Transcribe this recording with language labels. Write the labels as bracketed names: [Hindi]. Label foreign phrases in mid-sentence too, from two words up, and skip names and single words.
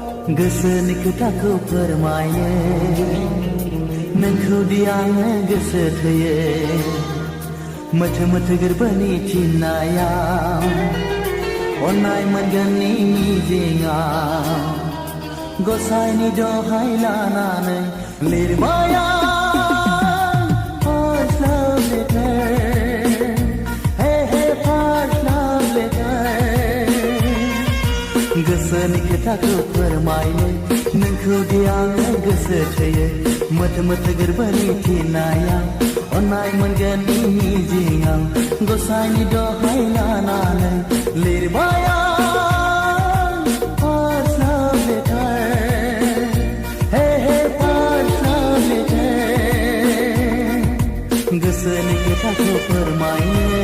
[Bodo] गोसोनि खोथाखौ फोरमायो नोंखौ दि आङो गोसो थोयो मोथो मोथो गोरबोनि थिननायाव अननाय मोनगोननि मिजिंआव गसाइनि दहाय लानानै लिरबाय आं [English] first love letter hey hey first love letter [Bodo] गोसोनि खोथाखौ फोरमायनो नोंखौ दि आङो गोसो थोयो मोथो मोथो गोरबोनि थिननायाव अननाय मोनगोननि मिजिंआव गसाइनि दहाय लानानै लिरबाय आं [English] first love letter hey hey first love letter [Bodo] गोसोनि खोथाखौ फोरमायनो